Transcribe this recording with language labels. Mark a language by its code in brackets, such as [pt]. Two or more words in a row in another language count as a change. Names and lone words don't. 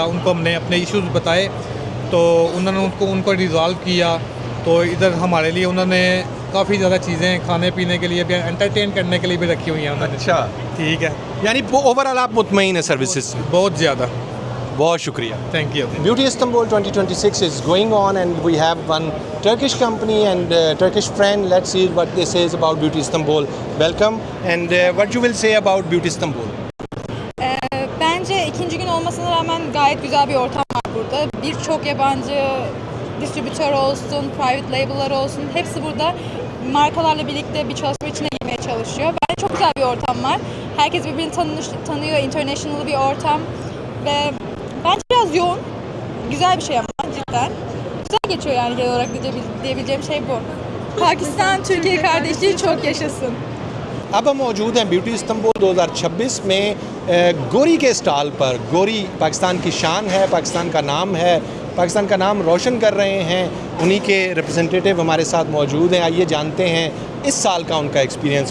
[hi] उनको हमने अपने इश्यूज़ बताए, तो उन्होंने उनको रिज़ॉल्व किया। तो इधर हमारे लिए उन्होंने काफ़ी ज़्यादा चीज़ें खाने पीने के लिए भी, एंटरटेन करने के लिए भी रखी हुई हैं उन्होंने। अच्छा, ठीक है, यानी ओवरऑल आप मुतमईन है सर्विसेज से। बहुत ज़्यादा। बहुत शुक्रिया। [en] Thank you. Beauty Istanbul 2026 is going on, and we have one Turkish company and Turkish friend. Let's see what they says about Beauty Istanbul. Welcome, and what you will say about Beauty Istanbul? [tr] Bence ikinci gün olmasına rağmen gayet güzel bir ortam var burada. Birçok yabancı distribütör olsun, [en] private label'lar [tr] olsun, hepsi burada markalarla birlikte bir çalışma içine girmeye çalışıyor. Bence çok güzel bir ortam var. Herkes birbirini tanıyor, international bir ortam ve bence biraz yoğun, güzel bir şey ama cidden. Güzel geçiyor yani genel olarak diyebileceğim şey bu. Pakistan-Türkiye kardeşliği çok yaşasın. [hi] अब हम मौजूद हैं ब्यूटी इस्तंबुल 2026 में गोरी के स्टॉल पर। गोरी पाकिस्तान की शान है, पाकिस्तान का नाम है, पाकिस्तान का नाम रोशन कर रहे हैं। उन्हीं के रिप्रेजेंटेटिव हमारे साथ मौजूद हैं। आइए जानते हैं इस साल का उनका एक्सपीरियंस।